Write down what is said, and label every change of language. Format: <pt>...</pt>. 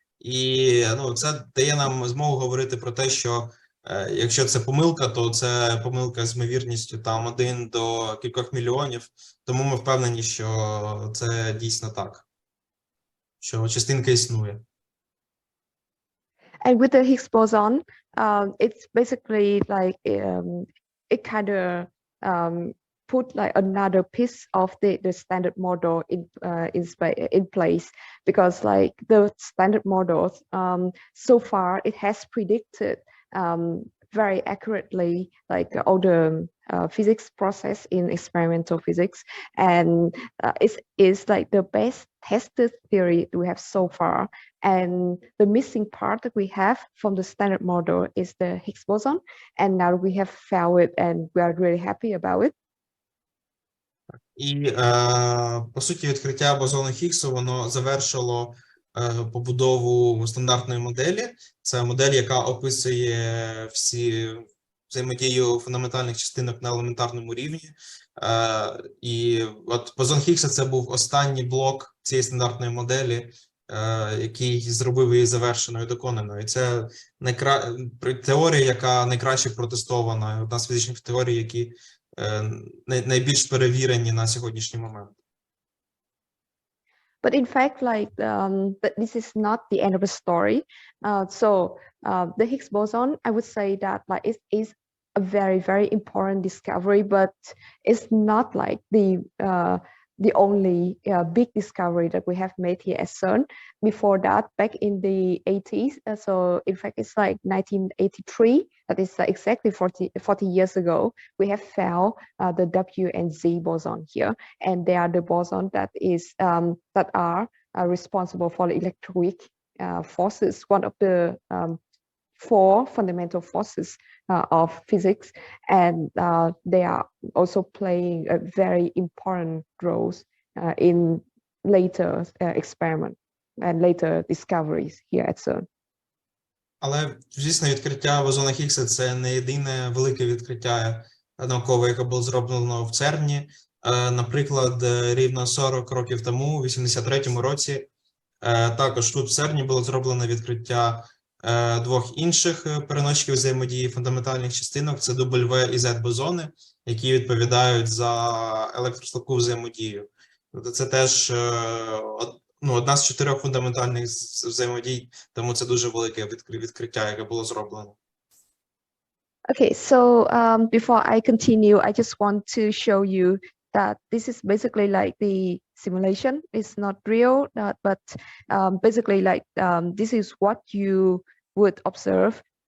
<uk>І це дає нам змогу говорити про те, що якщо це помилка, то це помилка з ймовірністю там 1 до кількох мільйонів. Тому ми впевнені, що це дійсно так, що частинка існує.</uk> <en>And with the Higgs boson, it's basically like it kind of put like another piece of the standard model in place, because like the standard models so far it has predicted very accurately like all the physics process in experimental physics, and it is like the best tested theory we have so far. And the missing part that we have from the standard model is the Higgs boson, and now we have found it and we are really happy about it.</en> <uk>І, по суті, відкриття бозону Хіггсу, воно завершило побудову стандартної моделі. Це модель, яка описує всі взаємодію фундаментальних частинок на елементарному рівні. І от бозон Хіггса – це був останній блок цієї стандартної моделі, який зробив її завершеною, доконаною. І це теорія, яка найкраще протестована, одна з фізичних теорій, які найбільш перевірені на сьогоднішній момент.</uk> <en>But in fact, like this is not the end of the story. The Higgs boson, I would say that like it is a very, very important discovery, but it's not like the only big discovery that we have made here at CERN. Before that, back in the 80s, so in fact it's like 1983, that is exactly 40 years ago, we have found the W and Z boson here, and they are the boson that are responsible for the electroweak forces, one of the 4 fundamental forces of physics, and they are also playing a very important roles in later experiment and later discoveries here at CERN.</en> <uk>Але, звісно, відкриття бозона Хіггса – це не єдине велике відкриття наукове, яке було зроблено в ЦЕРНі. Наприклад, рівно 40 років тому, у 83-му році, також тут в ЦЕРНі було зроблено відкриття 2 інших переносчиків взаємодії фундаментальних частинок – це W і Z бозони, які відповідають за електрослабку взаємодію. Тобто це теж одна з 4 фундаментальних взаємодій, тому це дуже велике відкриття, яке було зроблено.</uk> <en>Okay, so before I continue, I just want to show you that this is basically like the simulation. It's not real, but basically like this is what you would observe.</en>